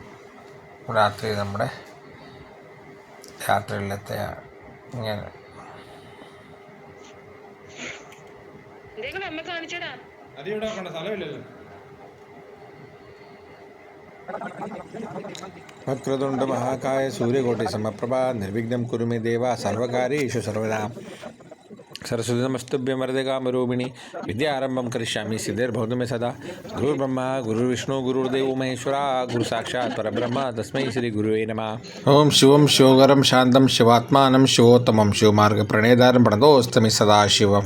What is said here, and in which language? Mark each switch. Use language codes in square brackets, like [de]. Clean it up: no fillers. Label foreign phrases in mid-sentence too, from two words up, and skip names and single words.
[ml] രാത്രിയിലത്തെ ഇങ്ങനെ [sa] വക്രതുണ്ട മഹാകായ സൂര്യകോട്ടി സമപ്രഭ നിർവിഘ്നം കുരു മേ ദേവ സർവകാര്യേഷു സർവദാ. सरस्वती नमस्तुभ्यं वरदे कामरूपिणी विद्यारंभं करिष्यामि सिद्धिर्भवतु मे सदा। गुरुर्ब्रह्मा गुरुर्विष्णु गुरुर्देवो महेश्वरा गुरु साक्षात् परब्रह्म तस्मै श्री गुरुवे नमः। ओम शिवं शिवगरं शान्तं शिवात्मानं शिवोत्तमं शिवमार्गप्रणेतारं प्रणतोऽस्मि सदाशिवम्।